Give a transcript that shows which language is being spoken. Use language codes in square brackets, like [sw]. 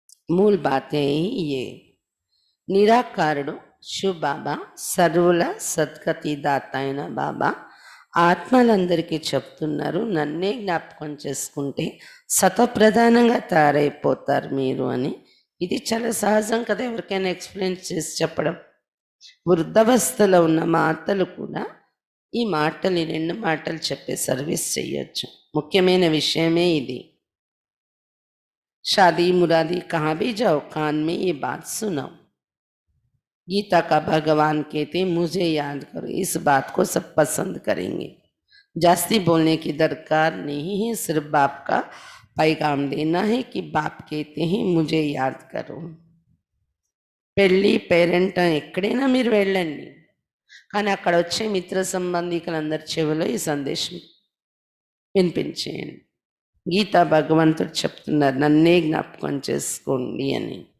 [hi] मूल बात है ये. [te] నిరాకారుడు శివ బాబా సర్వుల సద్గతి దాత అయిన బాబా ఆత్మలందరికీ చెప్తున్నారు నన్నే జ్ఞాపకం చేసుకుంటే సతప్రధానంగా తయారైపోతారు మీరు అని. ఇది చాలా సహజం కదా ఎవరికైనా ఎక్స్ప్లెయిన్ చేసి చెప్పడం. వృద్ధావస్థలో ఉన్న మాతలు కూడా ఈ మాటలు, ఈ రెండు మాటలు చెప్పే సర్వీస్ చేయొచ్చు. ముఖ్యమైన విషయమే ఇది. [hi] शादी मुरादी कहाँ भी जाओ कान में ये बात सुनाओ. गीता का भगवान कहते मुझे याद करो. इस बात को सब पसंद करेंगे. जास्ती बोलने की दरकार नहीं है, सिर्फ बाप का पैगाम देना है कि बाप कहते हैं मुझे याद करो. [te] పెళ్ళి పేరెంట్ ఎక్కడైనా మీరు వెళ్ళండి, కానీ అక్కడ వచ్చే మిత్ర సంబంధికులందరి చెవిలో ఈ సందేశం వినిపించేయండి. గీతా భగవంతుడు చెప్తున్నారు నన్నే జ్ఞాపకం చేసుకోండి అని.